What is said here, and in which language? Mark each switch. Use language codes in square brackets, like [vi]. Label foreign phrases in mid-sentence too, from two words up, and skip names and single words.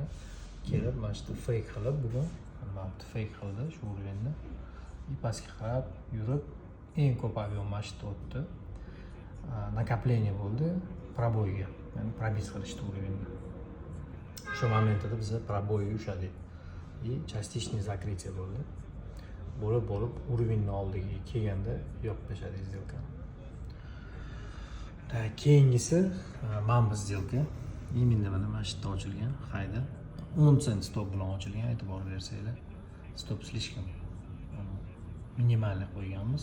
[uz] Kelib mana shu fake qilib bugun mana bu fake qildi shu уровеньni. И pastga qarab yurib eng ko'p ob'em mana shu o'tdi. Накопление bo'ldi proboyga, ya'ni probis qilishdi уровеньni. Shu momentda biz proboyga ushladik. [ru] И частичный закрытие [uz] bo'ldi. Bo'lib уровеньni oldiga kelganda yopib tashladik сделкani. Так, keyingisi mana bu сделка. Именно mana shu yerda ochilgan, Hayden 10 sent stop bilan ochilgan, e'tibor bersanglar. Stop слишком minimalni qo'yganmiz.